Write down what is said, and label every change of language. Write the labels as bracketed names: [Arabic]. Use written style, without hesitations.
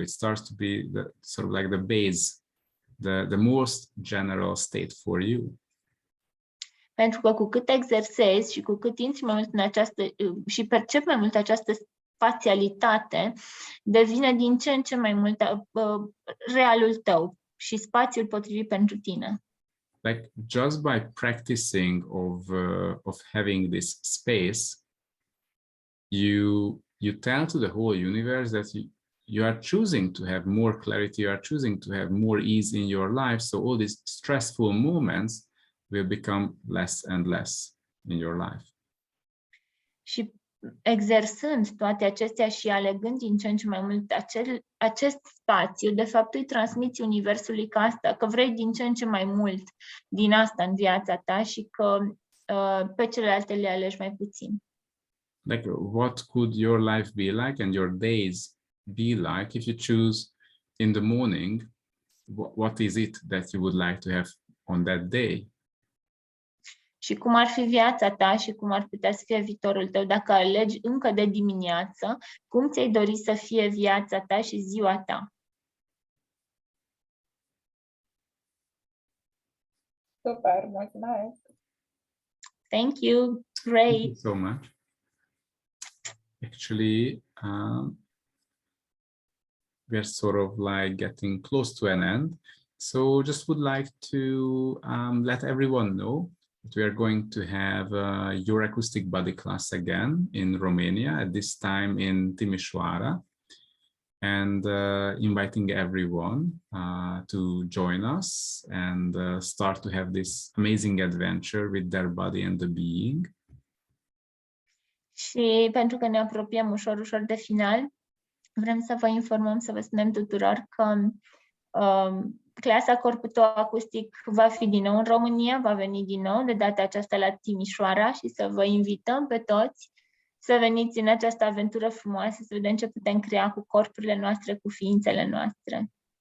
[English] It starts to be the sort of like the base, the most general state for you. [Romanian] Pentru că cu cât exersezi și cu cât intri mai mult în această și percepi mai mult această spațialitate, devine din ce în ce mai mult realul tău și spațiul potrivit pentru tine. [English] Like, just by practicing of having this space, you tell to the whole universe that you are choosing to have more clarity, you are choosing to have more ease in your life, so all these stressful moments will become less and less in your life. [Romanian] Și exersând toate acestea și alegând din ce în ce mai mult acest spațiu, de fapt îi transmiți universului că vrei din ce în ce mai mult din asta în viața ta și că pe celelalte le alegi mai puțin. [English] like what could your life be like and your days be like if you choose in the morning, what is it that you would like to have on that day? [Romanian] Și cum ar fi viața ta și cum ar putea să fie viitorul tău dacă alegi încă de dimineață, cum ți-ai dori să fie viața ta și ziua ta? Super, mulțumesc! [English] Thank you. Great. Thank you so much. Actually, we're sort of like getting close to an end. So just would like to let everyone know that we are going to have your acoustic body class again in Romania, at this time in Timișoara, and inviting everyone to join us and start to have this amazing adventure with their body and the being. [Romanian] Și pentru că ne apropiem ușor de final, vrem să vă informăm, să vă spunem tuturor că clasa Corpul Acustic va fi din nou în România, va veni din nou, de data aceasta la Timișoara, și să vă invităm pe toți să veniți în această aventură frumoasă, să vedem ce putem crea cu corpurile noastre, cu ființele noastre.